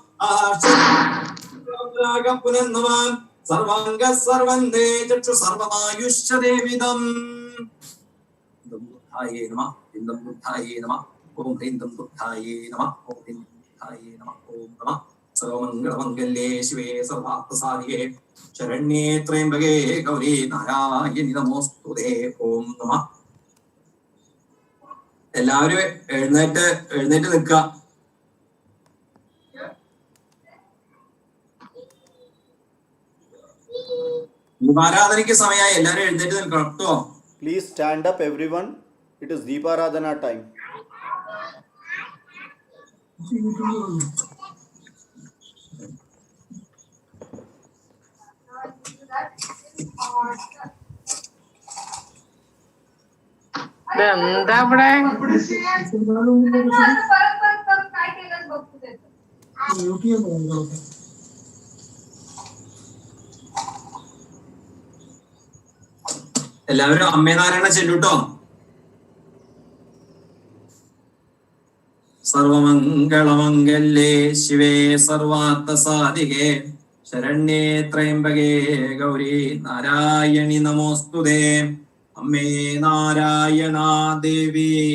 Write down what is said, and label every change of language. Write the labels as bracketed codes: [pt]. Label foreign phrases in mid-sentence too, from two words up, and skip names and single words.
[sa] पुनर्नवां सर्वाङ्गः सर्वन्दे चक्षु सर्वमायुष्य देविदम् बुद्धाये नमः इन्दं बुद्धाये नमः ॐ ह्रीं बुद्धाये नमः ॐ ह्रीं बुद्धाये नमः ॐ नमः सर्वमङ्गलमङ्गल्ये शिवे सर्वार्थसाधिके शरण्ये त्र्यम्बके गौरी नारायणि नमोस्तुते ॐ नमः [ml] എല്ലാവരും എഴുന്നേറ്റ് നിൽക്കുക ദീപാരാധനയ്ക്ക് സമയമായി എല്ലാവരും എഴുന്നേറ്റ് നിൽക്കണം കേട്ടോ [en] Please stand up everyone. It is Deeparadhana time. [ml] എന്താ ഇവിടെ എല്ലാവരും അമ്മേ നാരായണ ചെല്ലുട്ടോ [sa] सर्वमङ्गलमङ्गल्ये शिवे सर्वार्थसाधिके शरण्ये त्र्यम्बके गौरी नारायणि नमोस्तुते [ml] അമ്മേ നാരായണ ദേവി